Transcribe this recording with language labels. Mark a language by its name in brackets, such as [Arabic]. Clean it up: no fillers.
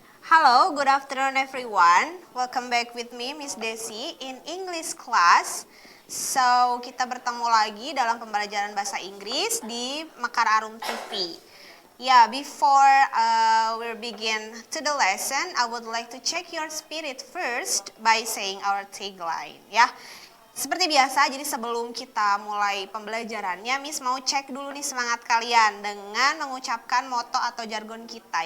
[English] Hello, good afternoon everyone. Welcome back with me, Miss Desi, in English class. [Indonesian] So, kita bertemu lagi dalam pembelajaran bahasa Inggris di Mekar Arum TV. [English] Before we begin to the lesson, I would like to check your spirit first by saying our tagline. [Indonesian] Seperti biasa, jadi sebelum kita mulai pembelajarannya, Miss mau cek dulu nih semangat kalian dengan mengucapkan moto atau jargon kita.